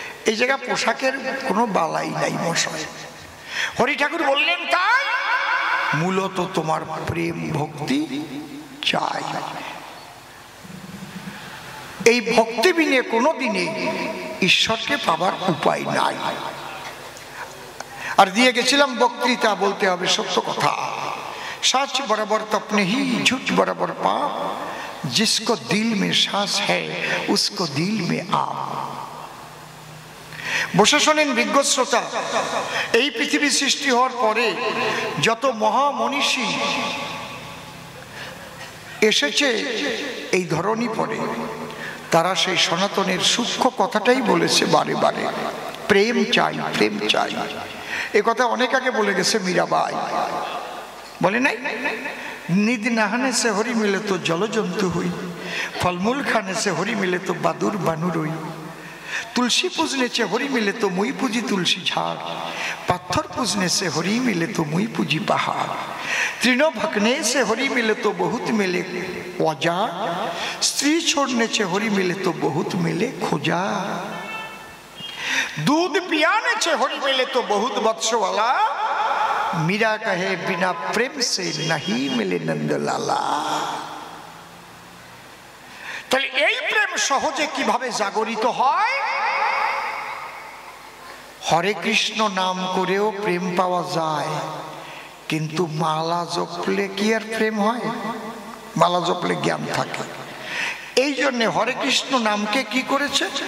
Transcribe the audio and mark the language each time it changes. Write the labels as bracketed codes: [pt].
[bn] এই জায়গা পোশাকের কোনো বালাই নাই মশাই। হরি ঠাকুর বললেন তাই মূলত তোমার প্রেম ভক্তি চাই। এই ভক্তি বিনে কোনো দিনে ঈশ্বরকে পাবার উপায় নাই। আর দিয়ে গেছিলাম বক্তৃতা, বলতে হবে সত্য কথা। [hi] सच बराबर तपने ही झूठ बराबर पाप, जिसको दिल में सांस है उसको दिल में आप। [bn] বসে শোনেন বিজ্ঞ শ্রোতা, এই পৃথিবী সৃষ্টি হওয়ার পরে যত মহামনীষী এসেছে এই ধরনী পরে, তারা সেই সনাতনের সূক্ষ্ম কথাটাই বলেছে বারে বারে, প্রেম চাই, প্রেম চাই। এ কথা অনেক আগে বলে গেছে মীরাবাই, বলে নাই? নিদ নাহানে সে হরি মিলে তো জলজন্তু হই, ফলমূল খানে সে হরি মিলে তো বাদুর বানুর হই, [hi] तुलसी पूजने से हरि मिले तो मुई पूजी तुलसी झाड़, पत्थर पूजने से हरि मिले तो मुई पूजी पहाड़, तीनों भकने से हरि मिले तो बहुत मिले वजा, स्त्री छोड़ने से हरि मिले तो बहुत मिले खोजा, दूध पियाने से हरि मिले तो बहुत बत्स वाला, मीरा कहे बिना प्रेम से नहीं मिले नंदलाला। [bn] তাহলে এই প্রেম সহজে কিভাবে জাগরিত হয়? হরে কৃষ্ণ নাম করেও প্রেম পাওয়া যায়, কিন্তু মালা জপলে কি আর প্রেম হয়? মালা জপলে জ্ঞান থাকে। এই জন্য হরে কৃষ্ণ নামকে কি করেছে?